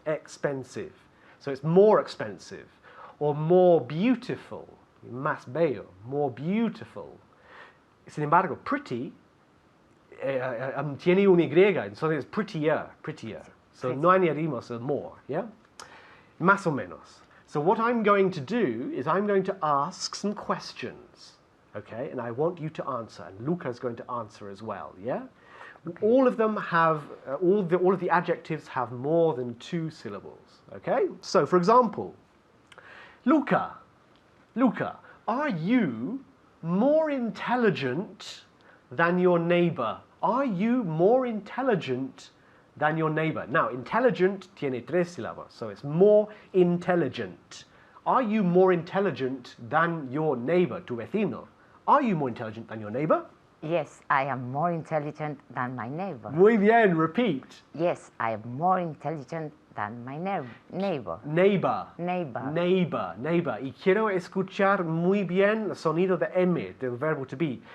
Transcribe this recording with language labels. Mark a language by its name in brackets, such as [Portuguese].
[English] Expensive. So it's more expensive. Or more beautiful. [Spanish] Más bello. [English] More beautiful. [Spanish] Sin embargo, pretty tiene una Y, entonces es prettier. So no añadimos el more, yeah? Más o menos. [English] So what I'm going to do is I'm going to ask some questions, okay? And I want you to answer, and Luca's going to answer as well, yeah? Okay. All of them have, all of the adjectives have more than 2 syllables, okay? So for example, Luca, are you more intelligent than your neighbor? Are you more intelligent than your neighbor? Now, intelligent [Spanish] tiene tres sílabas, [English] so it's more intelligent. Are you more intelligent than your neighbor, [Spanish] tu vecino? [English] Are you more intelligent than your neighbor? Yes, I am more intelligent than my neighbor. [Spanish] Muy bien, repeat. [English] Yes, I am more intelligent than my neighbor. Neighbor. Neighbor. Neighbor. [Spanish] Y quiero escuchar muy bien el sonido de M, del verbo to be.